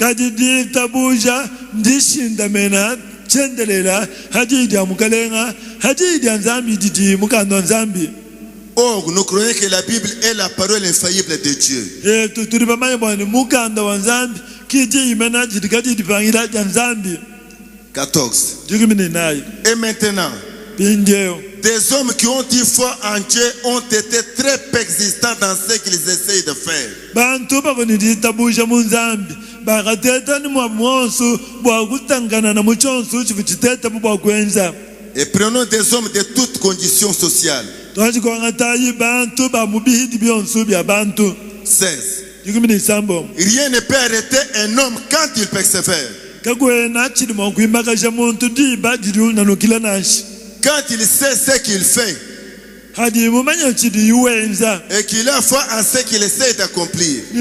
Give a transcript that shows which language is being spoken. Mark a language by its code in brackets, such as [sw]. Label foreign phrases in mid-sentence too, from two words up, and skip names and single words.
[fr] Or, nous croyons que la Bible est la parole infaillible de Dieu. 14. Et maintenant, Pindeo. Des hommes qui ont dit foi en Dieu ont été très persistants dans ce qu'ils essayent de faire. [cjk] Bantu bakonidita busha munzambi. Bakateta ni mwamonsu bwa kutangana na muchonsu chivichiteta bwa kwenza. [fr] Et prenons des hommes de toutes conditions sociales. 16. Rien ne peut arrêter un homme quand il persévère. Quand il sait ce qu'il fait et qu'il a foi en ce qu'il essaie d'accomplir.